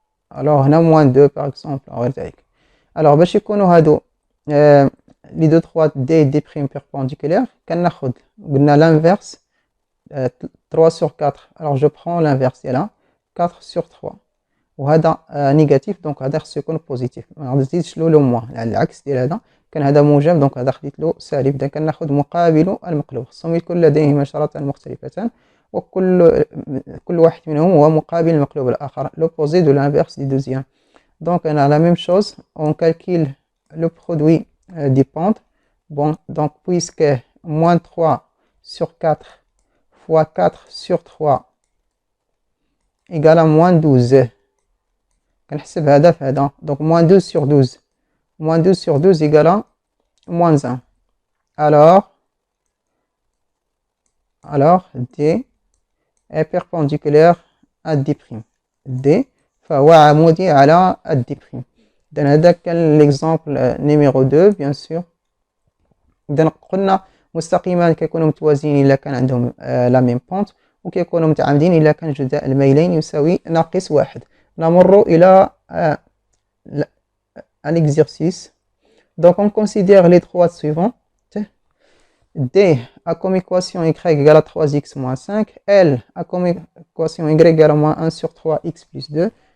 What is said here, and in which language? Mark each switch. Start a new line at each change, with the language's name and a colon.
French: Alors on a moins 2 par exemple. Alors
Arabic: باش يكونوا هادو
French: les deux droites D et D' perpendiculaires,
Arabic: كناخذ قلنا
French: l'inverse 3 sur 4. Alors je prends l'inverse là, 4 sur 3.
Arabic: وهذا négatif, donc هذا خصو يكون positif. ما نزيدش له moins، على العكس ديال هذا كان هذا موجب، دونك هذا خديت له سالب. إذا كناخذ مقابل المقلوب، خصهم يكون لديهما إشارتان مختلفتان، وكل واحد منهم هو مقابل المقلوب الآخر،
French: l'opposé de l'inverse du deuxième. Donc on a la même chose, on calcule le produit des pentes. Bon, donc puisque moins 3 sur 4 fois 4 sur 3 égale à moins 12.
Arabic: كنحسب هذا في هذا،
French: donc moins 2 sur 12. Moins 2 sur 12 égale à moins 1. Alors D est perpendiculaire à D'.
Arabic: D فهو عمودي على D'. إذا هذا كان
French: l'exemple numéro 2 bien sûr.
Arabic: إذا قلنا مستقيمان كيكونوا متوازيين إلا كان عندهم لا ميم بونت، وكيكونوا متعامدين إلا كان جداء الميلين يساوي ناقص واحد. نمر إلى
French: un exercice. Donc on considère les droites suivantes. D a comme équation y égale à 3x moins 5. L a comme équation y égale à moins 1 sur 3x plus 2.